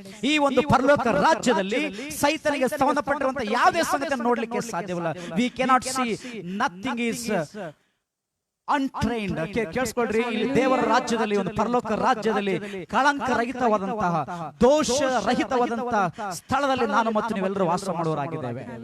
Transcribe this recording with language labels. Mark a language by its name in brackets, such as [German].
[Kannada] ಈ ಒಂದು ಪರಲೋಕ ರಾಜ್ಯದಲ್ಲಿ ಸೈತಾನಿಗೆ ಸಂಬಂಧಪಟ್ಟಿರುವಂತಹ ಯಾವುದೇ ಸಂಗತಿಯನ್ನು ನೋಡ್ಲಿಕ್ಕೆ ಸಾಧ್ಯವಿಲ್ಲ. [English] We cannot see, nothing is untrained. [Kannada] ಕೇಳಿಸ್ಕೊಳ್ರಿ, ಇಲ್ಲಿ ದೇವರ ರಾಜ್ಯದಲ್ಲಿ, ಒಂದು ಪರಲೋಕ ರಾಜ್ಯದಲ್ಲಿ ಕಳಂಕ ರಹಿತವಾದಂತಹ, ದೋಷ ರಹಿತವಾದಂತಹ ಸ್ಥಳದಲ್ಲಿ ನಾನು ಮತ್ತು ನೀವೆಲ್ಲರೂ ವಾಸ ಮಾಡುವವರಾಗಿದ್ದೇವೆ.